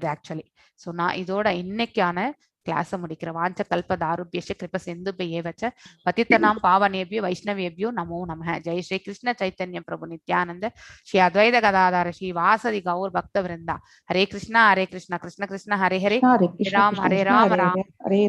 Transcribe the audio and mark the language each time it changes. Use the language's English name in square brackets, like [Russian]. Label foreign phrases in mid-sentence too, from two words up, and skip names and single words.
[Tamil] ஸோ நான் இதோட இன்னைக்கான கிளாஸை முடிக்கிறேன். [Sanskrit] वाञ्छा कल्प तरुभ्यश्च कृपा सिन्धुभ्य एव च पतितानां पावनेभ्यो वैष्णवेभ्यो नमो नमः. जय श्री कृष्ण चैतन्य प्रभु नित्यानन्द श्री अद्वैत गदाधर श्री वासादि गौर भक्त वृन्द. हरे कृष्ण कृष्ण कृष्ण हरे हरे, हरे हरे राम कृष्ण ராம் हरे ராம் हरे